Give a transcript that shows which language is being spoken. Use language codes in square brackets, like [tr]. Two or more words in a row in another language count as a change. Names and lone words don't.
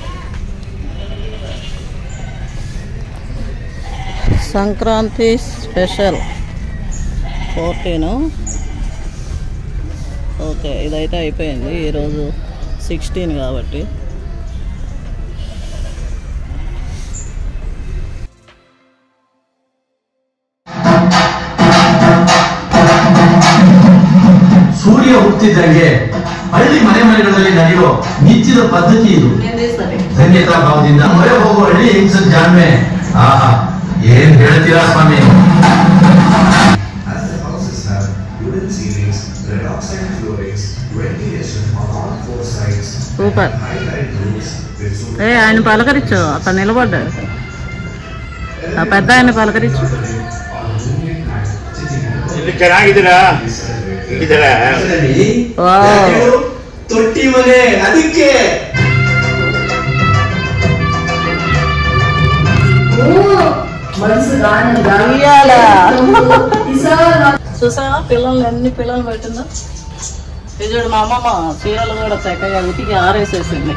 [te] సంక్రాంతి స్పెషల్ 14. ఓకే, ఇదైతే అయిపోయింది. ఈరోజు 16 కాబట్టి. [kn] ಸೂರ್ಯ ಹುಟ್ಟಿದಂಗೆ ಹಳ್ಳಿ ಮನೆಗಳಲ್ಲಿ ನಡೆಯೋ ನಿತ್ಯದ ಪದ್ಧತಿ ಇದು. ಧನ್ಯತಾ ಭಾವದಿಂದ ಮೊರೆ ಹೋಗುವ ಹಳ್ಳಿ ಹೆಂಗಸದ ಜಾಣ್ಮೆ. ಆಹಾ, ಏನ್ ಹೇಳ್ತೀರಾ ಸ್ವಾಮಿ. [te] సూపర్. ఆయన పలకరించు, అతను నిలబడ్డాడు. ఆ పెద్ద ఆయన పలకరించు. [kn] ಚೆನ್ನಾಗಿದ್ದೀರಾ? ತೊಟ್ಟಿ ಮನೆ ಅದಕ್ಕೆ [te] చూసావా పిల్లల్ని ఎన్ని పిల్లలు పెట్టిందో. చూడు మా అమ్మమ్మ చీరలు కూడా చక్కగా ఉతికి ఆరేసేసింది.